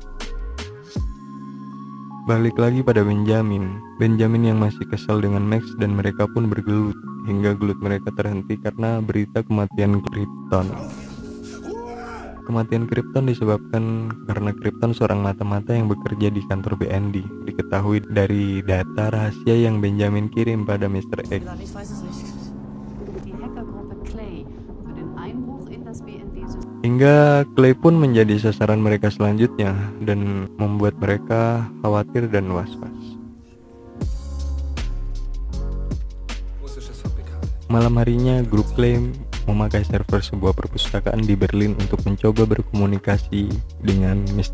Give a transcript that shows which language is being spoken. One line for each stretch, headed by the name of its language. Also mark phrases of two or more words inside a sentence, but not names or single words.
Indonesian: Balik lagi pada Benjamin yang masih kesal dengan Max dan mereka pun bergelut hingga gelut mereka terhenti karena berita kematian Krypton. Kematian Krypton disebabkan karena Krypton seorang mata-mata yang bekerja di kantor BND. Diketahui dari data rahasia yang Benjamin kirim pada Mr. X.
German: Die Hackergruppe Clay für den Einbruch in das BND-System.
Indonesian: Hingga Clay pun menjadi sasaran mereka selanjutnya dan membuat mereka khawatir dan was-was. Malam harinya, grup Clay memakai server sebuah perpustakaan di Berlin untuk mencoba berkomunikasi dengan Mr.